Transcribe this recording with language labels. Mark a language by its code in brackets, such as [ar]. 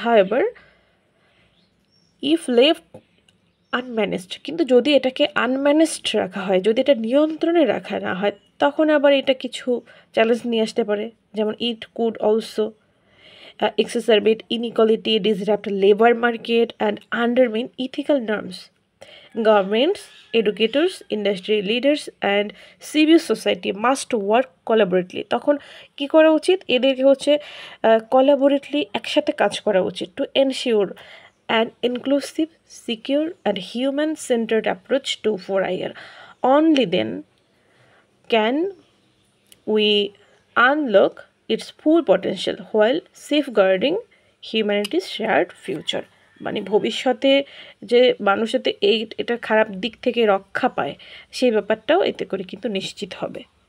[en] however if left unmanaged, [bn] কিন্তু যদি এটাকে আনম্যানেজড রাখা হয়, যদি এটা নিয়ন্ত্রণে রাখা না হয়, তখন আবার এটা কিছু চ্যালেঞ্জ নিয়ে আসতে পারে, যেমন [en] It could also exacerbate inequality, disrupt labor market and undermine ethical norms. Governments, educators, industry leaders and civil society must work collaboratively, [bn] তখন কি করা উচিত, [en] এদেরকে হচ্ছে collaboratively একসাথে কাজ করা উচিত, to ensure an inclusive, secure and human-centered approach to 4IR. Only then can we unlock its full potential while safeguarding humanity's shared future. [bn] মানে ভবিষ্যতে যে মানুষ যাতে এটা খারাপ দিক থেকে রক্ষা পায় সেই ব্যাপারটাও এতে করে কিন্তু নিশ্চিত হবে।